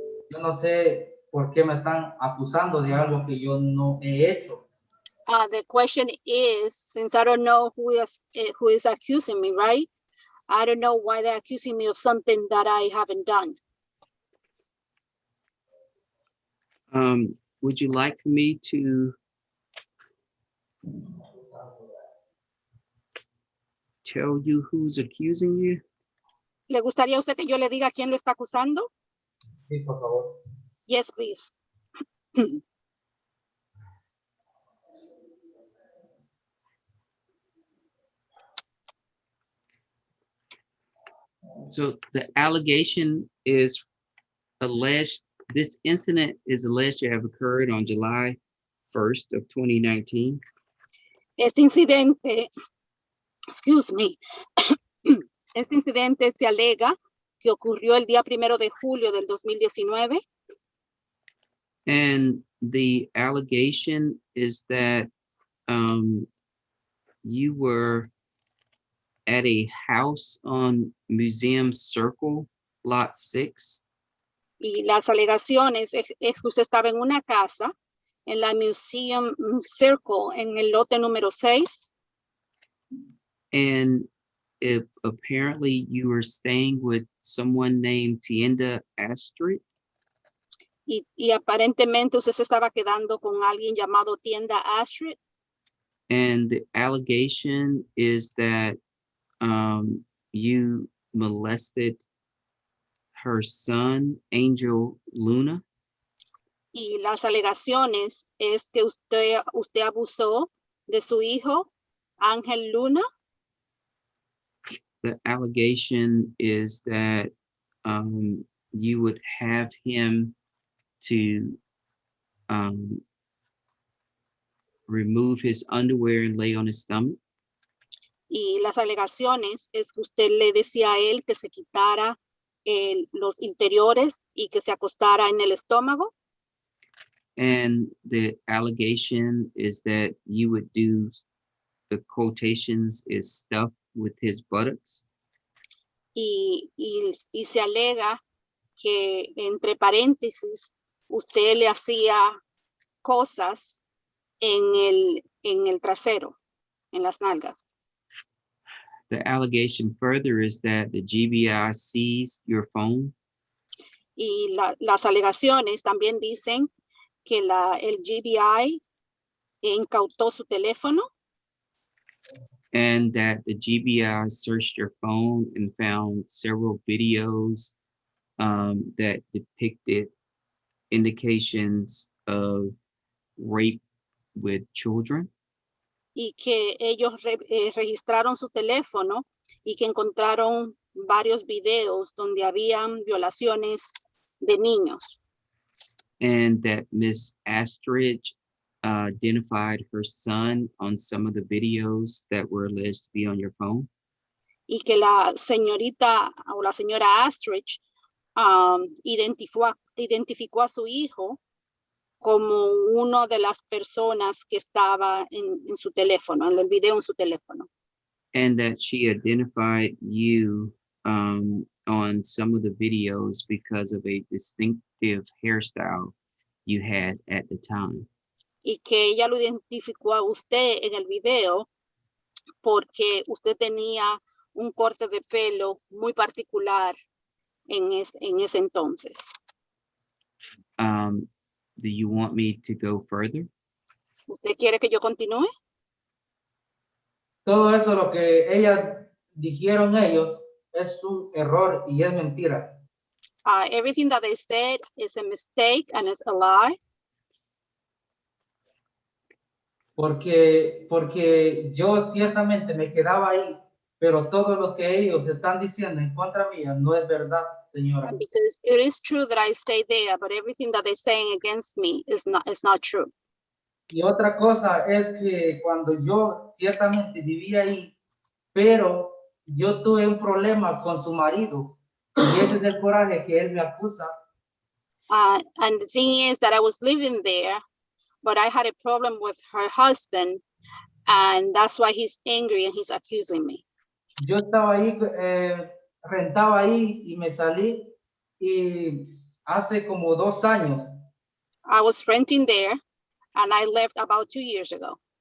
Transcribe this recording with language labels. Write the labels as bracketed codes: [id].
[es] Yo no sé por qué me están acusando de algo que yo no he hecho. [en] The question is, since I don't know who is accusing me, right? I don't know why they're accusing me of something that I haven't done. Would you like for me to tell you who's accusing you? [es] ¿Le gustaría a usted que yo le diga quién lo está acusando? Sí, por favor. [en] Yes, please. So the allegation is alleged, this incident is alleged to have occurred on July 1st of 2019. [es] Este incidente, [en] excuse me, [es] este incidente se alega que ocurrió el día 1 de julio del 2019. [en] And the allegation is that you were at a house on Museum Circle, Lot 6. [es] Y las alegaciones es que usted estaba en una casa en la Museum Circle, en el lote número 6. [en] And apparently you were staying with someone named Tienda Astrid. [es] Y aparentemente usted se estaba quedando con alguien llamado Tienda Astrid. [en] And the allegation is that you molested her son, Angel Luna. [es] Y las alegaciones es que usted abusó de su hijo, Ángel Luna. [en] The allegation is that you would have him to remove his underwear and lay on his stomach. [es] Y las alegaciones es que usted le decía a él que se quitara los interiores y que se acostara en el estómago. [en] And the allegation is that you would do, the quotations is stuff with his buttocks. [es] Y se alega que, entre paréntesis, usted le hacía cosas en el trasero, en las nalgas. [en] The allegation further is that the GBI seized your phone [es] Y las alegaciones también dicen que el GBI incautó su teléfono [en] and that the GBI searched your phone and found several videos that depicted indications of rape with children. [es] y que ellos registraron su teléfono y que encontraron varios videos donde habían violaciones de niños. [en] And that Miss Astridge identified her son on some of the videos that were alleged to be on your phone. [es] Y que la señorita o la señora Astridge identificó a su hijo como una de las personas que estaba en su teléfono, en el video en su teléfono. [en] And that she identified you on some of the videos because of a distinctive hairstyle you had at the time. [es] Y que ella lo identificó a usted en el video porque usted tenía un corte de pelo muy particular en ese entonces. [en] Do you want me to go further? [es] ¿Usted quiere que yo continúe? Todo eso lo que dijeron ellos es un error y es mentira. [en] Everything that they said is a mistake and is a lie. [es] Porque yo ciertamente me quedaba ahí, pero todo lo que ellos están diciendo en contra mía no es verdad, señora. [en] Because it is true that I stay there, but everything that they're saying against me is not true. [es] Y otra cosa es que cuando yo ciertamente vivía ahí, pero yo tuve un problema con su marido, y ese es el coraje que él me acusa. [en] And the thing is that I was living there, but I had a problem with her husband, and that's why he's angry and he's accusing me. [es] Yo estaba ahí, rentaba ahí y me salí, y hace como 2 años. [en] I was renting there, and I left about 2 years ago.